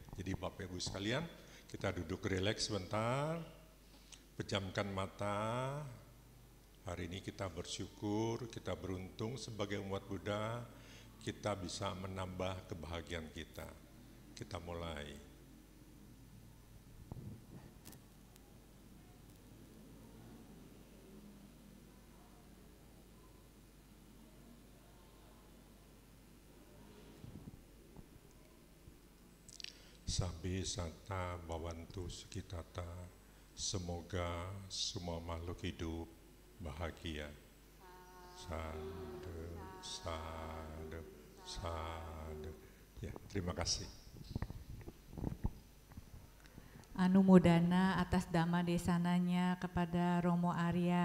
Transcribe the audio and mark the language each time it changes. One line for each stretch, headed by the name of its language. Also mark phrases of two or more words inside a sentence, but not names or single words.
Indonesian: Jadi Bapak Ibu sekalian, kita duduk rileks sebentar. Pejamkan mata. Hari ini kita bersyukur, kita beruntung sebagai umat Buddha, kita bisa menambah kebahagiaan kita. Kita mulai.
Pali: Sabbe satta bhavantu sukhitata.
Indonesian: Semoga semua makhluk hidup bahagia.
Pali: Sadhu, sadhu, sadhu.
Indonesian: Ya, terima kasih. Anumodana atas dhamma desananya kepada Romo Arya.